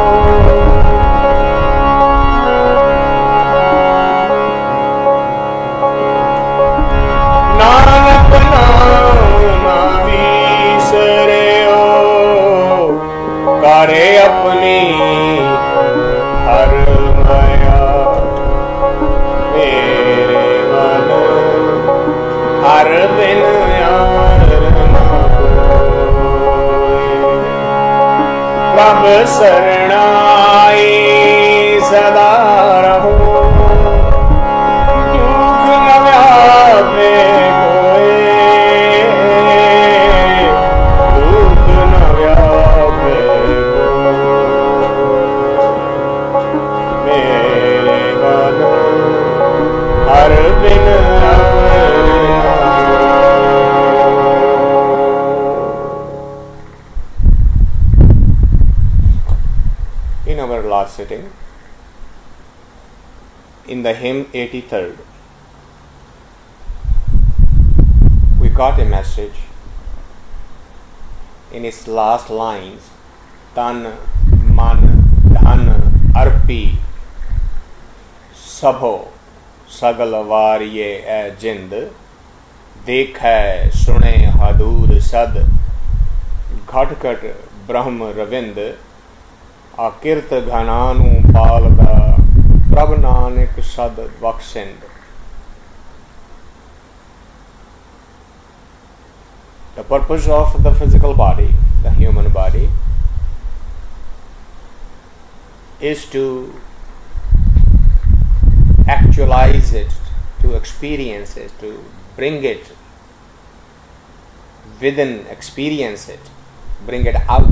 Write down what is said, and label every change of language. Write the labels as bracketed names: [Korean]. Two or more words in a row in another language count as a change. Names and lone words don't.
[Punjabi] ਨਾਨਕ ਨਾਮ ਨ ਬਿਸਰਯੋ, ਕਰੇ ਅਪਨੀ ਹਰ ਮਾਇਆ, ਮੇਰੇ ਮਨ ਹਰ ਬਿਨ ਅਵਰ ਨ ਹੋਇ, ਪ੍ਰਭ ਸ਼ਰਣਾਈ ਸਦਾ ਰਹੋ, ਦੁਖ ਨ ਵਿਆਪੇ ਕੋਈ, ਦੁਖ ਨ ਵਿਆਪੇ ਮੇਰੇ ਮਨ ਹਰ ਬਿਨ [English] last sitting, in the hymn 83rd, we got a message in its last lines, [Punjabi] ਤਨ ਮਨ ਧਨ ਅਰਪੀ ਸਭੋ ਸਗਲ ਵਾਰੀਐ ਏ ਜਿੰਦ ਦੇਖੈ ਸੁਣੇ ਹਦੂਰ ਸਦ ਘਟਕਟ ਬ੍ਰਹਮ ਰਵਿੰਦ ਆਕਿਰਤ ਘਨਾਨੁ ਪਾਲਦਾ ਪ੍ਰਭ ਨਾਨਕ ਸਦ ਬਖ਼ਸ਼ਿੰਦ. [English] The purpose of the physical body, the human body, is to actualize it, to experience it, to bring it within, experience it, bring it out.